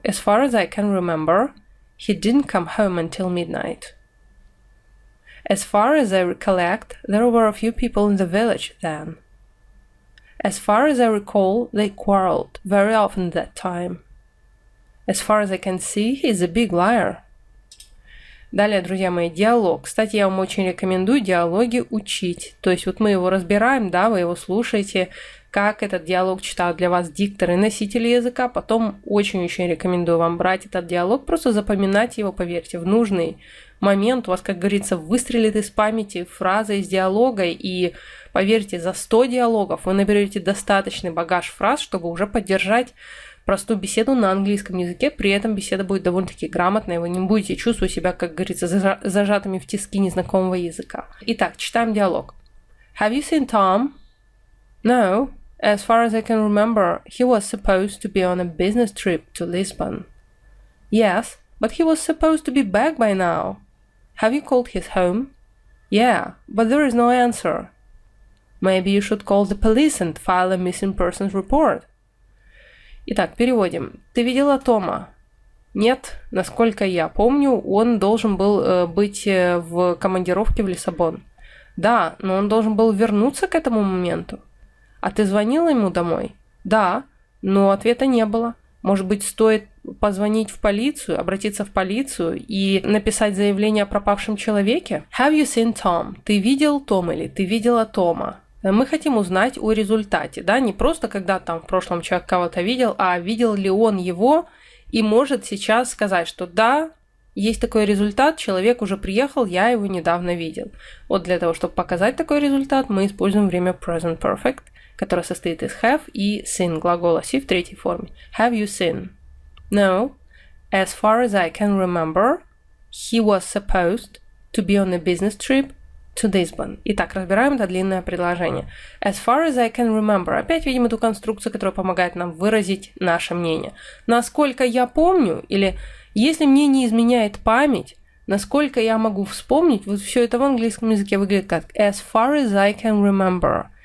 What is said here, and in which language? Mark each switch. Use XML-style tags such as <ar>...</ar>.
<en>As far as I can remember, he didn't come home until midnight. As far as I recollect, there were a few people in the village then. As far as I recall, they quarreled very often at that time. As far as I can see, he's a big liar.</en> <ru>Далее, друзья мои, диалог. Кстати, я вам очень рекомендую диалоги учить. То есть вот мы его разбираем, да, вы его слушаете, как этот диалог читают для вас дикторы, носители языка. Потом очень-очень рекомендую вам брать этот диалог, просто запоминать его, поверьте, в нужный момент. У вас, как говорится, выстрелит из памяти фраза из диалога, и поверьте, за 100 диалогов вы наберете достаточный багаж фраз, чтобы уже поддержать простую беседу на английском языке, при этом беседа будет довольно-таки грамотной, вы не будете чувствовать себя, как говорится, зажатыми в тиски незнакомого языка. Итак, читаем диалог.</ru> <en>Have you seen Tom? No. As far as I can remember, he was supposed to be on a business trip to Lisbon. Yes, but he was supposed to be back by now. Have you called his home? Yeah, but there is no answer. Maybe you should call the police and file a missing persons report.</en> <ru>Итак, переводим. Ты видела Тома? Нет, насколько я помню, он должен был быть в командировке в Лиссабон. Да, но он должен был вернуться к этому моменту. А ты звонила ему домой? Да, но ответа не было. Может быть, стоит позвонить в полицию, обратиться в полицию и написать заявление о пропавшем человеке?</ru> <en>Have you seen Tom?</en> <ru>Ты видел Тома или ты видела Тома? Мы хотим узнать о результате, да, не просто когда там в прошлом человек кого-то видел, а видел ли он его и может сейчас сказать, что да, есть такой результат, человек уже приехал, я его недавно видел. Вот для того, чтобы показать такой результат, мы используем время present perfect, которое состоит из have и seen, глагола see в третьей форме.</ru> <en>Have you seen? No. As far as I can remember, he was supposed to be on a business trip to Lisbon.</en> <ru>Итак, разбираем это длинное предложение.</ru> <en>As far as I can remember.</en> <ru>Опять видим эту конструкцию, которая помогает нам выразить наше мнение. Насколько я помню, или если мне не изменяет память, насколько я могу вспомнить, вот все это в английском языке выглядит как</ru> <en>as far as I can remember.</en>